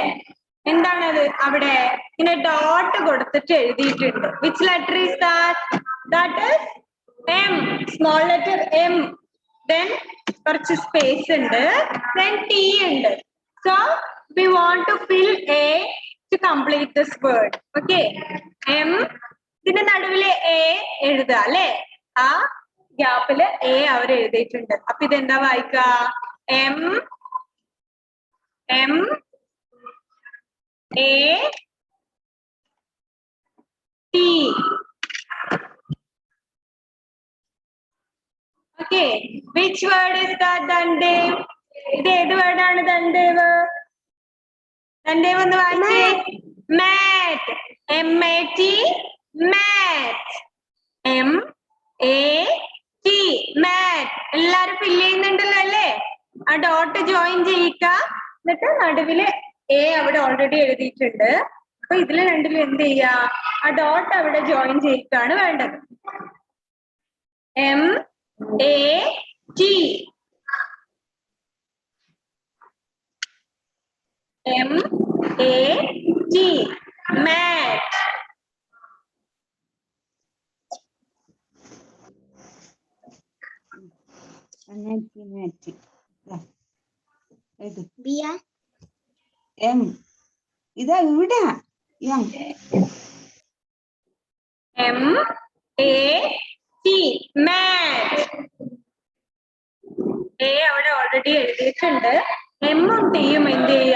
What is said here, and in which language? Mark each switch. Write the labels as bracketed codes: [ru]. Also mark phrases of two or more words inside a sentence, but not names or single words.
[ml] എന്താണത്? അവിടെ ഇങ്ങനെ ഡോട്ട് കൊടുത്തിട്ട് എഴുതിയിട്ടുണ്ട്. [en] which letter is that? that is M. small letter M. then [ml] കുറച്ച് സ്പേസ് ഉണ്ട്. ദെൻ ടി ഉണ്ട്. [en] so we want to fill A to complete this word. [ml] ഓക്കെ, എം. ഇതിന്റെ നടുവില് എ എഴുതുക അല്ലേ? ആ ഗ്യാപ്പില് എ അവർ എഴുതിയിട്ടുണ്ട്. അപ്പൊ ഇതെന്താ വായിക്ക? [en] എം A T. Okay, which word is that, Dandev? [ml] ഇത് ഏത് word ആണ് Dandev? Dandev ഒന്ന് വായിച്ചേ. [en] Mat. M-A-T. Mat. M-A-T. Mat. [ml] എല്ലാരും fill ചെയ്യുന്നുണ്ടല്ലോ അല്ലേ? ആ [en] dot join [ml] ചെയ്യിക്ക. എന്നിട്ട് നടുവില് A അവിടെ ഓൾറെഡി എഴുതിയിട്ടുണ്ട്. അപ്പൊ ഇതില് രണ്ടിലും എന്ത് ചെയ്യാ? ആ ഡോട്ട് അവിടെ ജോയിൻ ചെയ്യിക്കാണ് വേണ്ടത്. [en] M-A-T. M-A-T. Mat. Bia. [ml] M. ഇതാ ഇവിടെ M. [en] M-A-T. [ml] Mat. A അവിടെ ഓൾറെഡി എഴുതിയിട്ടുണ്ട്. എമ്മും ടിയും എന്ത് ചെയ്യാ?